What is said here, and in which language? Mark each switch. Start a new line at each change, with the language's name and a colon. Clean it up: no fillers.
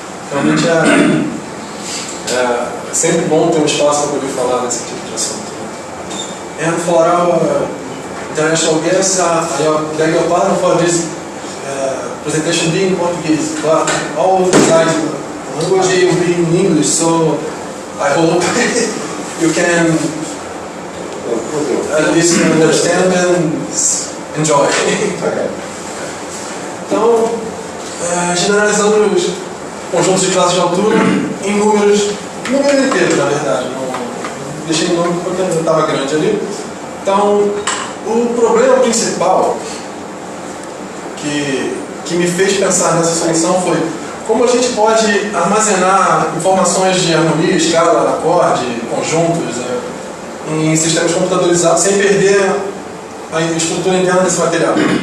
Portuguese: Realmente é sempre bom ter um espaço para poder falar desse tipo de assunto.
English: And for our international guests, I beg your pardon for this presentation being in Portuguese, but all the slides language will be in English, so I hope you can at least understand and enjoy.
Portuguese: Então, generalizando os conjuntos de classes de altura em números inteiros, na verdade. Não deixei o nome porque estava grande ali. Então, o problema principal que me fez pensar nessa solução foi como a gente pode armazenar informações de harmonia, escala, acorde, conjuntos em sistemas computadorizados sem perder a estrutura interna desse material.